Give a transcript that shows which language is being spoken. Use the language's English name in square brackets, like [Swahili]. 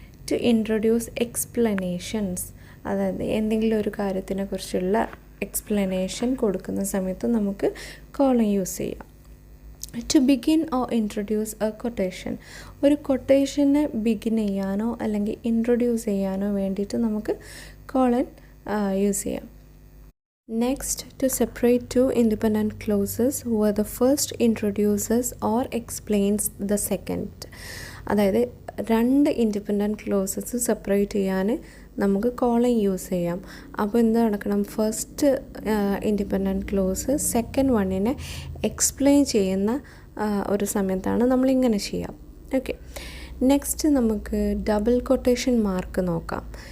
[English] to introduce explanations, [Malayalam] അതായത് എന്തെങ്കിലും ഒരു കാര്യത്തിനെ കുറിച്ചുള്ള എക്സ്പ്ലനേഷൻ കൊടുക്കുന്ന സമയത്ത് നമുക്ക് കോളൻ യൂസ് ചെയ്യാം. [English] to begin or introduce a quotation, [Malayalam] ഒരു കൊട്ടേഷനെ ബിഗിൻ ചെയ്യാനോ അല്ലെങ്കിൽ ഇൻട്രൊഡ്യൂസ് ചെയ്യാനോ വേണ്ടിയിട്ട് നമുക്ക് കോളൻ യൂസ് ചെയ്യാം. [English] Next, to separate 2 independent clauses where the first introduces or explains the second. [Malayalam] അതായത് 2 ഇൻഡിപെൻഡൻറ്റ് ക്ലോസസ് സെപ്പറേറ്റ് ചെയ്യാൻ നമുക്ക് കോളൻ യൂസ് ചെയ്യാം. അപ്പോൾ എന്ത് നടക്കണം, first independent close second വണ്ണിനെ explain ചെയ്യുന്ന ഒരു സമയത്താണ് നമ്മളിങ്ങനെ ചെയ്യാം. ഓക്കെ, നെക്സ്റ്റ് നമുക്ക് ഡബിൾ കൊട്ടേഷൻ മാർക്ക് നോക്കാം.